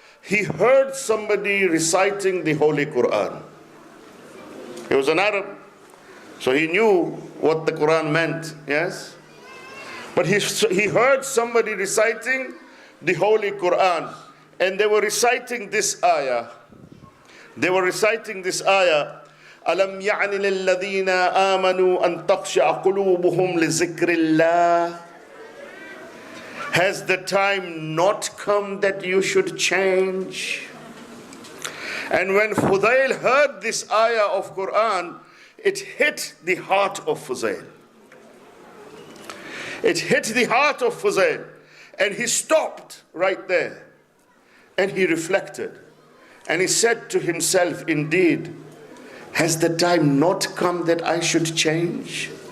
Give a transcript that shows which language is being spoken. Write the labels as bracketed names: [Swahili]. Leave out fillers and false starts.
[English] he heard somebody reciting the Holy Quran. He was an Arab, so he knew what the Quran meant, yes? But he heard somebody reciting the Holy Quran, and they were reciting this ayah. They were reciting this ayah, [Arabic] أَلَمْ يَعْنِ لِلَّذِينَ آمَنُوا أَن تَخْشَعَ قُلُوبُهُمْ لِذِكْرِ اللَّهِ. [English] Has the time not come that you should change? And when Fudail heard this ayah of Quran, it hit the heart of Fudail. It hit the heart of Fudail, and he stopped right there, and he reflected, and he said to himself, indeed, has the time not come that I should change?